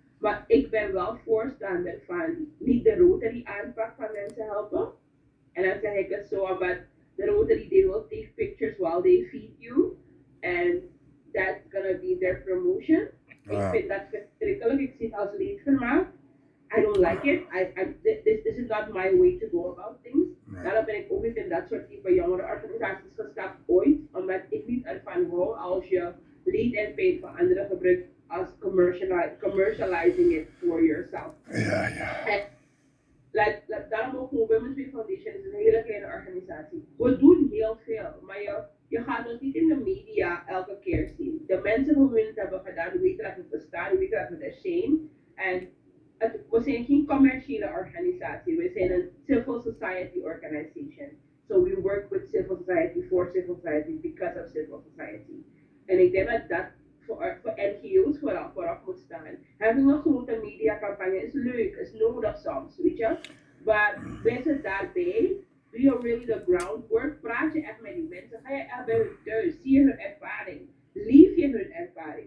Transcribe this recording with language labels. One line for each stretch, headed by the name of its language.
Dutch: Maar ik ben wel voorstander van niet de Rotary aanpak van mensen helpen. En dan zeg ik het zo, omdat de Rotary,
English: they will take pictures while they feed you. And that's gonna be their promotion.
Dutch: Ik vind dat verschrikkelijk. Ik zie het als leedvermaak.
English: I don't like it. This is not my way to go about things.
Dutch: Daarom ben ik ook niet in dat soort type jongerenorganisaties gestapt ooit. Omdat ik niet ervan hou als je leed en pijn van anderen gebruikt als
English: commercializing it for yourself.
Dutch: Ja, ja. En daarom ook gewoon Women's Week Foundation is een hele kleine organisatie. We doen heel veel, maar je gaat ons niet in de media elke keer zien. De mensen die we het hebben gedaan, weten dat het bestaat, weten dat het er zijn. En we zijn geen commerciële organisatie, we zijn een
English: civil society organization. So we work with civil society, for civil society, because of civil society.
Dutch: En ik denk dat dat voor NGO's voorop moet staan.
English: Having
Dutch: een grote mediacampagne is leuk, is nodig soms, weet je. Maar mensen daarbij, doe je
English: really the groundwork,
Dutch: praat je echt met die mensen, ga je echt bij hun thuis, zie je hun ervaring, leef je hun ervaring.